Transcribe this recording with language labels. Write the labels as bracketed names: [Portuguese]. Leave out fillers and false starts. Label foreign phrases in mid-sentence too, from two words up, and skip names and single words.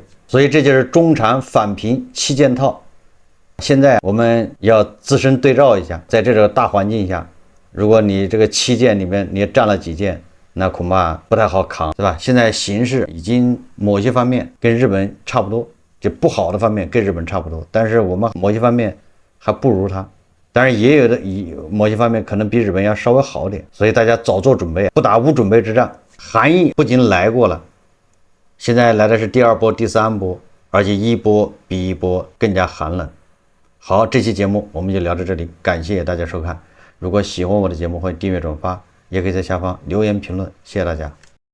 [Chinese] 所以這就是中產返貧7件套。現在我們要自身對照一下，在這個大環境下，如果你這個7件裡面你占了幾件，那恐怕不太好扛，對吧？現在形勢已經某些方面跟日本差不多，就不好的方面跟日本差不多，但是我們某些方面還不如它，当然也有的某些方面可能比日本要稍微好點，所以大家早做準備，不打無準備之仗。寒意不僅來過了，現在來的是第2波、第3波，而且一波比一波更加寒冷。好，這期節目我們就聊到這裡，感謝大家收看。如果喜歡我的節目，歡迎訂閱轉發，也可以在下方留言評論，謝謝大家。